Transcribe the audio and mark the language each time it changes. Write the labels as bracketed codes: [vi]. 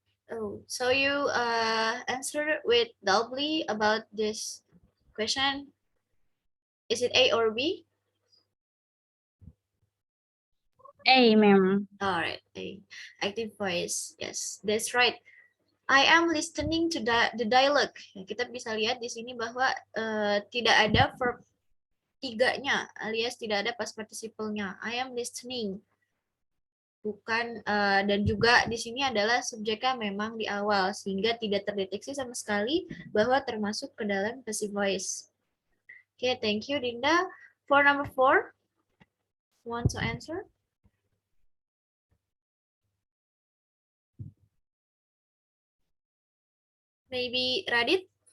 [en] Oh, so you answered with doubly about this question. Is it A or B? A, ma'am. All right, A. Active voice. Yes, that's right. I am listening to the dialogue. [id] Ya, kita bisa lihat di sini bahwa tidak ada verb tiganya, alias tidak ada past participle-nya. [en] I am listening. [id] Bukan, dan juga di sini adalah subjeknya memang di awal, sehingga tidak terdeteksi sama sekali bahwa termasuk ke dalam passive voice. [en] Okay, thank you, Dinda. For number 4, want to answer? Maybe Radit?